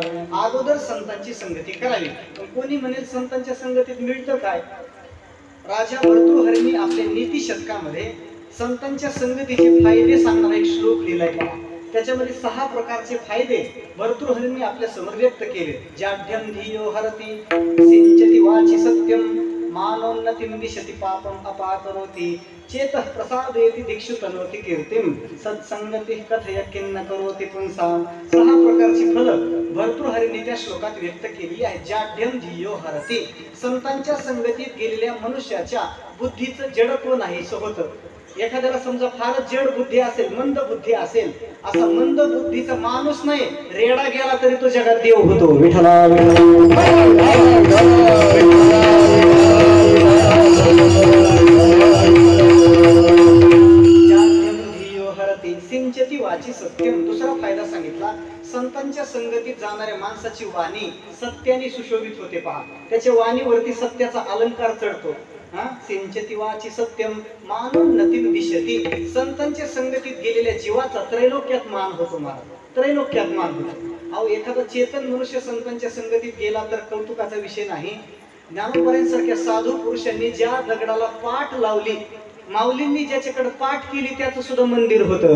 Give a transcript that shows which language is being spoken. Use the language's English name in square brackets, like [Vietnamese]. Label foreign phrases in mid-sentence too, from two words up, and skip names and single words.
[Marathi] अगोदर संतांची संगती करावी. पण कोणी म्हणेल संतांच्या संगतीत मिळतं काय? राजा भर्तृहरींनी आपल्या नीती शतकामध्ये संतांच्या संगतीचे फायदे सांगणारा एक श्लोक लिहिलाय पहा. त्याच्यामध्ये 6 प्रकारचे फायदे भर्तृहरींनी आपल्या समोर व्यक्त केले. [Sanskrit] जाढ्यं धियो हरति सिंचति वाचि सत्यम, मानोन्नतिं दिशति पापम अपाकरोति, चेतः प्रसादयति दिक्षु तनोति कीर्तिम, सत्संगतिः कथय किन्न करोति पुंसाम. [Marathi] 6 प्रकारची फलं भर्तृहरींनी त्या श्लोकात व्यक्त केली आहे. [Sanskrit] जाढ्यं धियो हरति. [Marathi] संतांच्या संगतीत गेलेल्या मनुष्याच्या बुद्धीचं जडत्व नाहीसं होतं. एखाद्याला समजा फारच जड बुद्धी असेल, मंद बुद्धी असेल, असा मंद बुद्धीचा माणूस नाही, रेडा गेला तरी तो जगात देव होतो. [Sanskrit] विठ्ठला सिंचती वाची सत्यम. [Marathi] दुसरा फायदा सांगितला, संतांच्या संगतीत जाणाऱ्या माणसाची वाणी सत्याने सुशोभित होते पहा. त्याच्या वाणीवरती सत्याचा अलंकार चढतो. [Sanskrit] सिंचती वाची सत्यम मानोन्नतिं दिशती. [Marathi] संतांच्या संगतीत गेलेल्या जीवाचा त्रैलोक्यात मान होतो. महाराज त्रैलोक्यात मान होतो. अहो एखादा चेतन मनुष्य संतांच्या संगतीत गेला तर कौतुकाचा विषय नाही. ज्ञानोबरांसारख्या साधू पुरुषांनी ज्या दगडाला पाठ लावली, माऊलींनी ज्याच्याकडे पाठ केली त्याचं सुद्धा मंदिर होतं.